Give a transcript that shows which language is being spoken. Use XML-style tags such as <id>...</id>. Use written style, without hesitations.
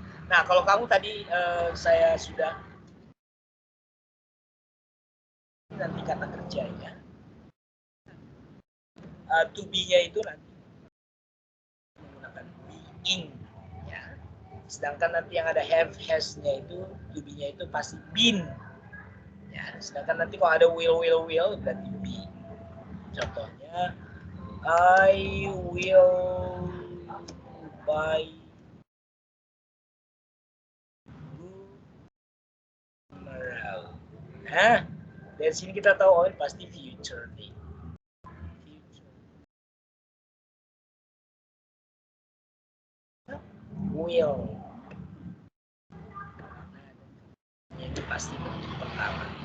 <id>Nah, kalau kamu tadi saya sudah nanti kata kerjanya to be-nya itu nanti menggunakan being ya. Sedangkan nanti yang ada have, has-nya itu to be-nya itu pasti been ya. Sedangkan nanti kalau ada will berarti be. Contohnya</id> <en>I will buy tomorrow.</en> <id>Nah, dari sini kita tahu oh pasti future nih.</id> <en>Will.</en> <id>Ini pasti bentuk pertama.</id>